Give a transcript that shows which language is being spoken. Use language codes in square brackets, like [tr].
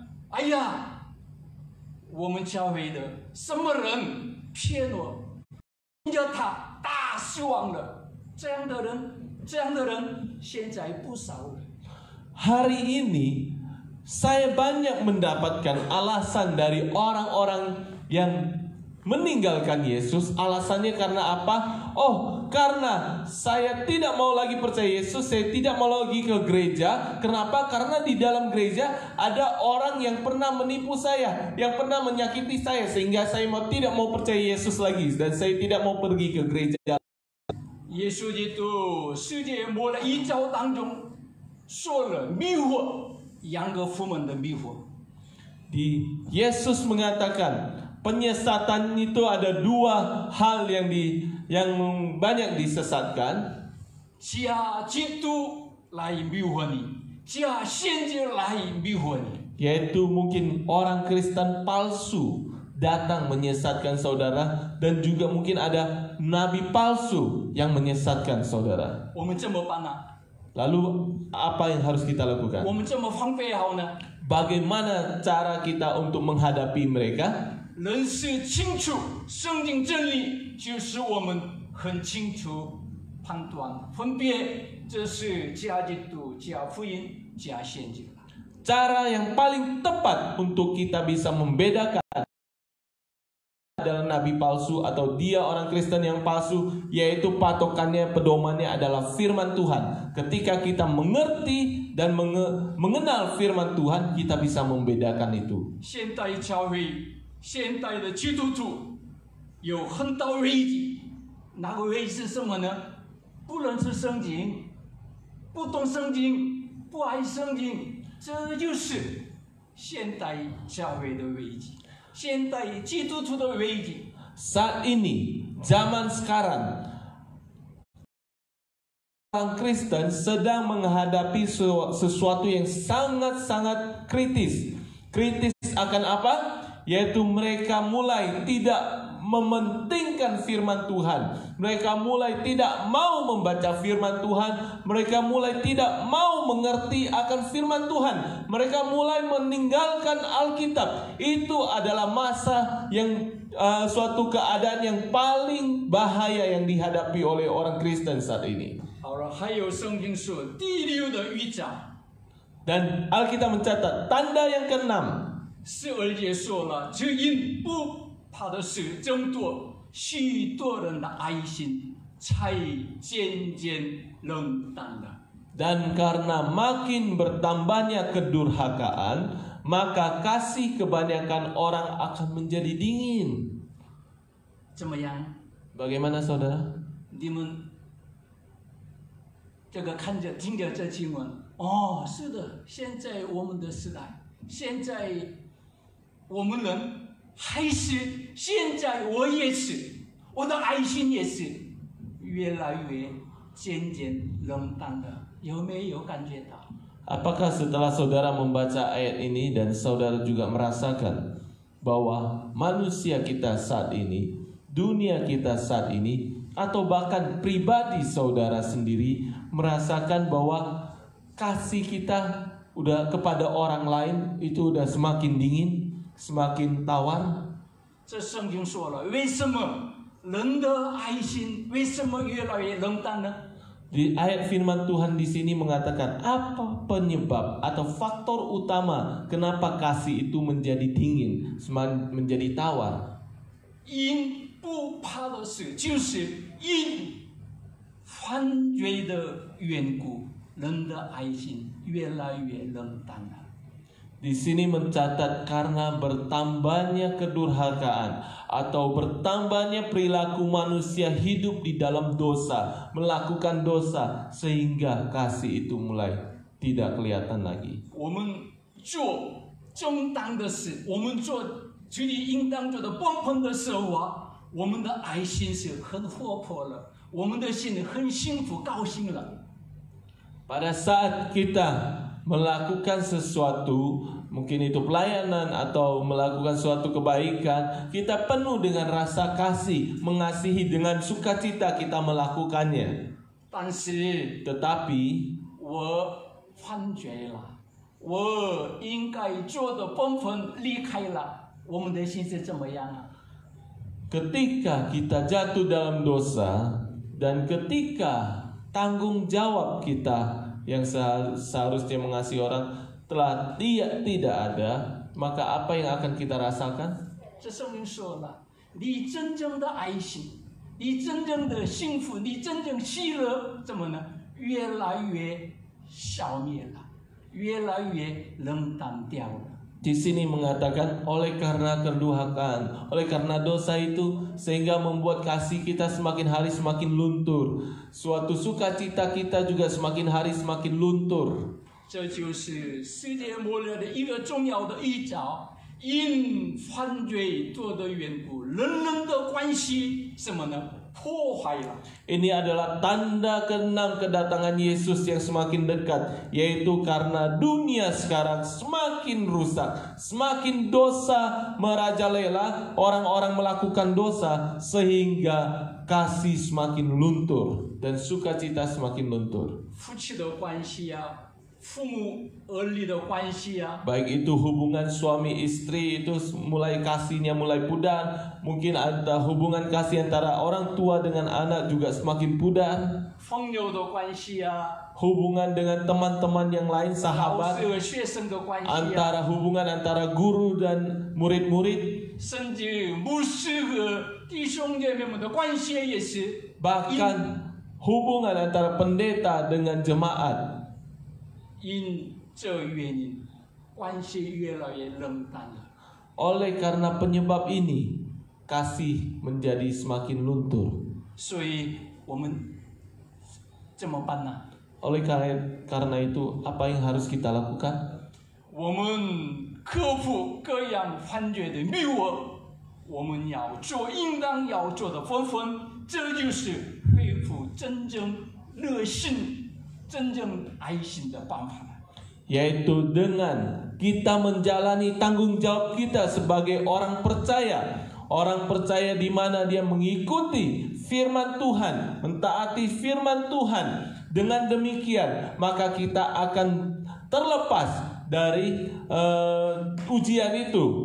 [zh] 哎呀，我们教会的什么人骗我，因着他大失望了。这样的人现在不少了。” [id] Hari ini saya banyak mendapatkan alasan dari orang-orang yang meninggalkan Yesus. Alasannya karena apa? Oh, karena saya tidak mau lagi percaya Yesus, saya tidak mau lagi ke gereja. Kenapa? Karena di dalam gereja ada orang yang pernah menipu saya, yang pernah menyakiti saya, sehingga saya tidak mau percaya Yesus lagi dan saya tidak mau pergi ke gereja. [zh] 耶稣基督世界末了一招当中说了迷惑两个父门的迷惑。 [id] Yesus mengatakan penyesatan itu ada dua hal yang banyak disesatkan. [zh] 假基督来迷惑你，假先知来迷惑你。 [id] Yaitu mungkin orang Kristen palsu datang menyesatkan saudara, dan juga mungkin ada nabi palsu yang menyesatkan saudara. [zh] 我们怎么办呢？ [id] Lalu apa yang harus kita lakukan? [zh] 我们怎么防备好呢？ [id] Bagaimana cara kita untuk menghadapi mereka? [zh] 认识清楚圣经真理，就是我们很清楚判断分别，这是假基督、假福音、假先知。 [id] Cara yang paling tepat untuk kita bisa membedakan adalah nabi palsu atau dia orang Kristen yang palsu, yaitu patokannya, pedomannya adalah firman Tuhan. Ketika kita mengerti dan mengenal firman Tuhan, kita bisa membedakan itu. [zh] 现代教会、现代的基督徒有很大危机，那个危机是什么呢？不认识圣经，不懂圣经，不爱圣经，这就是现代教会的危机。现代基督徒的危机。 [id] Saat ini, zaman sekarang, orang Kristen sedang menghadapi sesuatu yang sangat-sangat kritis. Kritis akan apa? Yaitu mereka mulai tidak mementingkan firman Tuhan. Mereka mulai tidak mau membaca firman Tuhan. Mereka mulai tidak mau mengerti akan firman Tuhan. Mereka mulai meninggalkan Alkitab. Itu adalah masa yang suatu keadaan yang paling bahaya yang dihadapi oleh orang Kristen saat ini. [zh] 好了，还有圣经说第六的预兆。 [id] Dan Alkitab mencatat tanda yang keenam. [zh] 12节说了，只因不怕的事增多，许多人的爱心才渐渐冷淡了。 [id] Dan karena makin bertambahnya kedurhakaan, maka kasih kebanyakan orang akan menjadi dingin. [zh] 怎么样？ [id] Bagaimana saudara? [zh] 你们这个看着听着这经文，哦，是的，现在我们的时代，现在我们人还是现在我也是，我的爱心也是越来越渐渐冷淡了，有没有感觉到？ [id] Apakah setelah saudara membaca ayat ini dan saudara juga merasakan bahwa manusia kita saat ini, dunia kita saat ini, atau bahkan pribadi saudara sendiri merasakan bahwa kasih kita udah kepada orang lain itu udah semakin dingin, semakin tawar? [zh] 这圣经说了，为什么人的爱心为什么越来越冷淡呢？ [id] Di ayat firman Tuhan di sini mengatakan apa penyebab atau faktor utama kenapa kasih itu menjadi dingin, menjadi tawar? [zh] 因不怕的事，就是因犯罪的缘故，人的爱心越来越冷淡了。 [id] Di sini mencatat karena bertambahnya kedurhakaan atau bertambahnya perilaku manusia hidup di dalam dosa, melakukan dosa, sehingga kasih itu mulai tidak kelihatan lagi. [zh] 我们做正当的事，我们做自己应当做的本分的事啊，我们的爱心是很活泼了，我们的心很幸福高兴了。 [id] Pada saat kita melakukan sesuatu, mungkin itu pelayanan atau melakukan suatu kebaikan, kita penuh dengan rasa kasih, mengasihi dengan sukacita kita melakukannya. [zh] 但是 [id] Tetapi [zh] 我犯罪了，我应该做的本分离开了，我们的心是怎么样啊？ [id] ketika kita jatuh dalam dosa dan ketika tanggung jawab kita yang seharusnya mengasihi orang telah tidak ada, maka apa yang akan kita rasakan? [zh] 这圣经说了，你真正的爱心，你真正的幸福，你真正喜乐，怎么呢？越来越消灭了，越来越冷淡掉了。 [id] Di sini mengatakan oleh karena kedurhakaan, oleh karena dosa itu sehingga membuat kasih kita semakin hari semakin luntur. Suatu sukacita kita juga semakin hari semakin luntur. [zh] 这就是世界末日的一个重要的预兆。因犯罪做的缘故，人人的关系什么呢？破坏了。 [id] Ini adalah tanda keenam kedatangan Yesus yang semakin dekat, yaitu karena dunia sekarang semakin rusak, semakin dosa merajalela, orang-orang melakukan dosa sehingga kasih semakin luntur dan sukacita semakin luntur. [zh] 夫妻的关系啊，父母儿女的关系啊， [id] Baik itu hubungan suami istri itu mulai kasihnya mulai pudar, mungkin ada hubungan kasih antara orang tua dengan anak juga semakin pudar. [zh] 朋友的关系啊， [id] Hubungan dengan teman-teman yang lain, [zh] 老 [id] sahabat, [zh] 师和学生的关系啊， [id] antara hubungan antara guru dan murid-murid, [zh] 甚至牧师和弟兄姐妹们的关系也是。 [id] bahkan hubungan antara pendeta dengan jemaat. [zh] 因这原因，关系越来越冷淡了。 [id] Oleh karena penyebab ini, kasih menjadi semakin luntur. [zh] 所以我们怎么办呢？ [id] Oleh karena itu, apa yang harus kita lakukan? [zh] 我们克服各样犯罪的迷惑，我们要做应当要做的本分，这就是恢复真正热心、真正爱心的办法。 [id] Yaitu dengan kita menjalani tanggung jawab kita sebagai orang percaya. Orang percaya di mana dia mengikuti firman Tuhan, mentaati firman Tuhan. Dengan demikian, maka kita akan terlepas dari ujian itu.